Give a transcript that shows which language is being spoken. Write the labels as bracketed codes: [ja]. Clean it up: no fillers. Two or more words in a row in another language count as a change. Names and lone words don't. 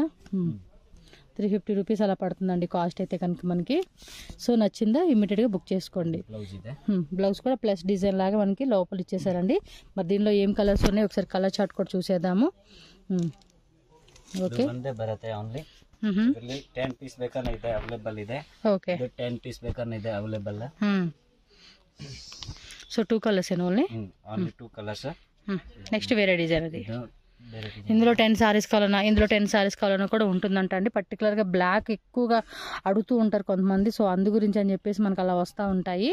[te] 350 రూపీస్ అలా పడుతుందండి కాస్ట్ అయితే కనుక మనకి. సో నచ్చిందా ఇమ్మీడియట్గా బుక్ చేసుకోండి. బ్లౌజ్ కూడా [en] plus design [te] లాగా మనకి లోపల ఇచ్చేసారండి. మరి దీనిలో ఏం కలర్స్ ఉన్నాయి ఒకసారి [en] colour chart [te] కూడా చూసేద్దాము. ఓకే, [kn] 10 ಪೀಸ್ ಬೇಕಾದ್ರೆ ಇದೆ ಅವೈಲೇಬಲ್ ಇದೆ. [te] ఓకే, [kn] 10 ಪೀಸ್ ಬೇಕಾದ್ರೆ ಇದೆ ಅವೈಲೇಬಲ್. [te] సో 2 [en] colours only. [te] 2 కలర్స్. నెక్స్ట్ వేరే డిజైన్ అది. ఇందులో 10 సారీస్ కావాలన్నా, ఇందులో 10 సారీస్ కావాలన్నా కూడా ఉంటుందంట అండి. పర్టికులర్గా బ్లాక్ ఎక్కువగా అడుగుతూ ఉంటారు కొంతమంది. సో అందు గురించి అని చెప్పేసి మనకు అలా వస్తూ ఉంటాయి.